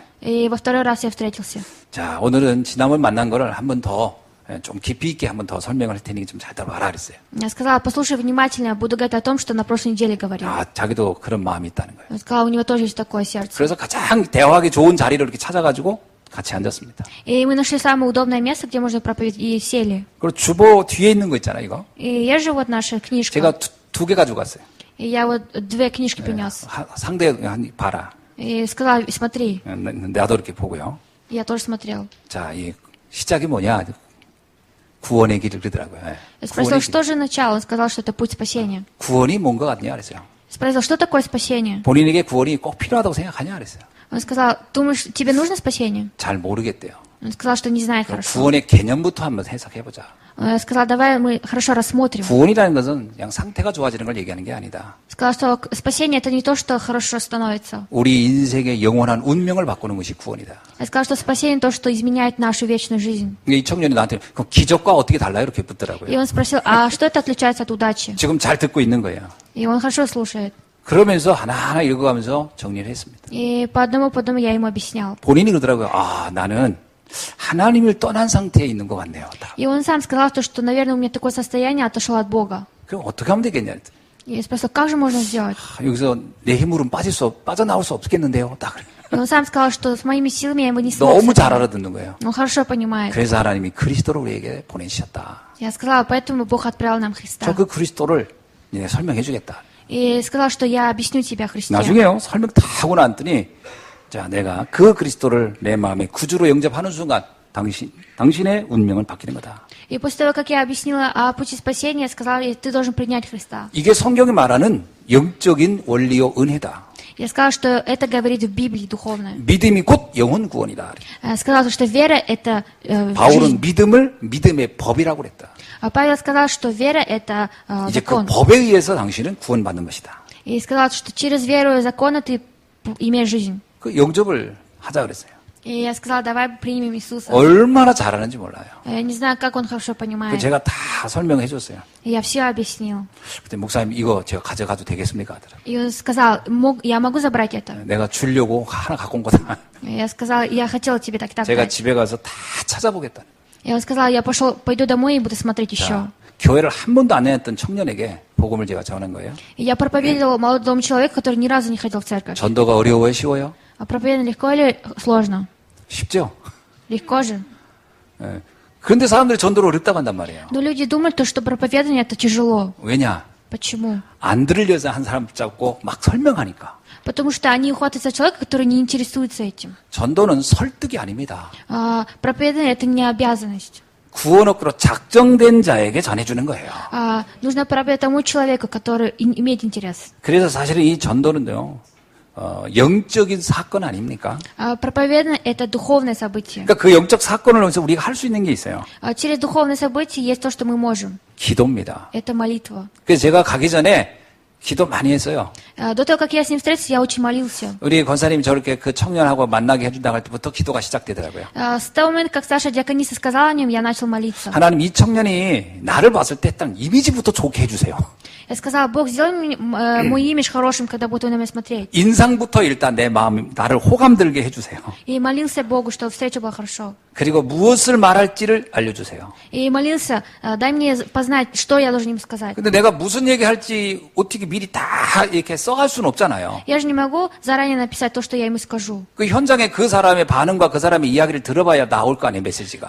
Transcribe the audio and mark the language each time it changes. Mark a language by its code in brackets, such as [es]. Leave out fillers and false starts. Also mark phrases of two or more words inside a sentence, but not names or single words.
[ru] И во второй раз я встретился. [ko] 자, 오늘은 지난번 만난 거를 한 번 더 좀 깊이 있게 한 번 더 설명을 할 테니 좀 잘 들어봐라 그랬어요. [ru] Я сказала, послушай внимательно, буду говорить о том, что на прошлой неделе говорил. [ko] 자기도 그런 마음이 있다는 거예요. [ru] Он сказал, у него тоже есть такое сердце. [ko] 그래서 가장 대화하기 좋은 자리를 이렇게 찾아가지고 같이 앉았습니다. [ru] И мы нашли самое удобное место, где можно проповедовать, и сели. [ko] 그리고 주보 뒤에 있는 거 있잖아요, 이거. [ru] И есть же вот наша книжка. [ko] 제가 두 개 가지고 갔어요. [ru] И я вот две книжки принес. [ko] 상대 봐라. [ru] И сказала, смотри. [ko] 나도 이렇게 보고요. [ru] И я тоже смотрел. [ko] 자, 이 시작이 뭐냐? 구원의 길을 그러더라고요. [ru] Я спросил, что же начало? Он сказал, что это путь спасения. [ko] 구원이 뭔 것 같냐 그랬어요. [ru] Спросил, что такое спасение? [ko] 본인에게 구원이 꼭 필요하다고 생각하냐 그랬어요. [ru] Он сказал, думаешь, тебе нужно спасение? [ko] 잘 모르겠대요. [ru] Он сказал, что не знает хорошо. [ko] 구원의 개념부터 한번 해석해보자. [ru] Он сказал, давай мы хорошо рассмотрим. [ko] 구원이라는 것은 그냥 상태가 좋아지는 걸 얘기하는 게 아니다. [ru] Сказал, что спасение это не то, что хорошо становится. [ko] 우리 인생의 영원한 운명을 바꾸는 것이 구원이다. [ru] Я сказал, что спасение то, что изменяет нашу вечную жизнь. [ko] 이 청년이 나한테 그 기적과 어떻게 달라요? 이렇게 묻더라고요. [ru] И он спросил, а что это отличается от удачи? [ko] 지금 잘 듣고 있는 거예요. [ru] И он хорошо слушает. [ko] 그러면서 하나하나 읽어가면서 정리를 했습니다. [ru] И по одному я ему объяснял. [ko] 본인이 그러더라고요. 나는 하나님을 떠난 상태에 있는 것 같네요. [ru] И он сам сказал, что, наверное, у меня такое состояние, отошел от Бога. [ko] 그럼 어떻게 하면 되겠냐? [ru] И я спросил, как же можно сделать? [ko] 여기서 내 힘으로는 빠져나올 수 없겠는데요. 딱. [ru] И он сам сказал, что с моими силами я бы не смог. [ko] 너무 잘 알아듣는 거예요. [ru] Он хорошо понимает. [ko] 그래서 하나님이 그리스도를 우리에게 보내주셨다. [ru] Я сказала, поэтому Бог отправил нам Христа. [ko] 저 그 그리스도를 설명해 주겠다. [ru] И сказал, что я объясню тебе о Христе. [ko] 나중에요. 설명 다 하고 났더니 자, 내가 그 그리스도를 내 마음에 구주로 영접하는 순간 당신의 운명을 바뀌는 거다. [ru] И после того, как я объяснила о пути спасения, я сказала, ты должен принять Христа. [ko] 이게 성경이 말하는 영적인 원리요 은혜다. [ru] Я сказала, что это говорит в Библии духовное. [ko] 믿음이 곧 영혼 구원이다. [ru] Сказала, что вера это [ko] 바울은 믿음을 믿음의 법이라고 그랬다. [ru] А Павел сказал, что вера это [ko] 이제 그 [ru] закон. [ko] 법에 의해서 당신은 구원받는 것이다. [ru] И сказал, что через веру и законы ты имеешь жизнь. [ko] 그 영접을 하자 그랬어요. [ru] И я сказала, давай примем Иисуса. [ko] 얼마나 잘하는지 몰라요. [ru] Я не знаю, как он хорошо понимает. [ko] 제가 다 설명해 줬어요. [ru] И я все объяснил. [ko] 그때 목사님 이거 제가 가져가도 되겠습니까? 하더라고요. [ru] И он сказал, я могу забрать это? [ko] 내가 주려고 하나 갖고 온 거다. [ru] И я сказала, я хотела тебе так [ko] 제가 [ru] дать. [ko] 집에 가서 다 찾아보겠다. [ru] И он сказал, я пойду домой и буду смотреть еще. [ko] 자, 교회를 한 번도 안 다녔던 청년에게 복음을 제가 전한 거예요. [ru] И я проповедовал молодому человеку, который ни разу не ходил в церковь. [ko] 전도가 어려워요, 쉬워요? [ru] А проповедовать легко или сложно? [ko] 쉽죠. [ru] Легко же. [ko] 예. 그런데 사람들이 전도를 어렵다고 한단 말이에요. [ru] Но люди думают, что проповедование это тяжело. [ko] 왜냐? [ru] Почему? [ko] 안 들으려서 한 사람 잡고 막 설명하니까. [ru] Потому что они ухватываются человека, который не интересуется этим. [ko] 전도는 설득이 아닙니다. [ru] Проповедование это не обязанность. [ko] 구원 얻기로 작정된 자에게 전해주는 거예요. [ru] Нужно проповедовать тому человеку, который имеет интерес. [ko] 그래서 사실은 이 전도는요, 영적인 사건 아닙니까? [ru] Проповедание — это духовное событие. [ko] 그러니까 그 영적 사건을 통해서 우리가 할 수 있는 게 있어요. [ru] Через духовное событие есть то, что мы можем. [ko] 기도입니다. [ru] Это молитва. [ko] 그래서 제가 가기 전에 기도 많이 했어요. [ru] До того, как я с ним встретился, я очень молился. [ko] 우리 권사님이 저렇게 그 청년하고 만나게 해준다고 할 때부터 기도가 시작되더라고요. [ru] С того момента, как Саша Диакониса сказала о нем, я начал молиться. [ko] 하나님 이 청년이 나를 봤을 때 딱 이미지부터 좋게 해주세요. [ru] Я сказала: Бог, сделай мой имидж хорошим, когда будет он на меня смотреть. [ko] 인상부터 일단 내 마음, 나를 호감 들게 해주세요. [ru] И молился Богу, чтобы встреча была хорошо. [ko] 그리고 무엇을 말할지를 알려주세요. [ru] И молился: дай мне познать, что я должен им сказать. [ko] 근데 내가 무슨 얘기 할지 어떻게 미리 다 이렇게 써갈 수는 없잖아요. [ru] Я же не могу заранее написать то, что я ему скажу. [ko] 그 현장에 그 사람의 반응과 그 사람의 이야기를 들어봐야 나올 거 아니에요, 메시지가.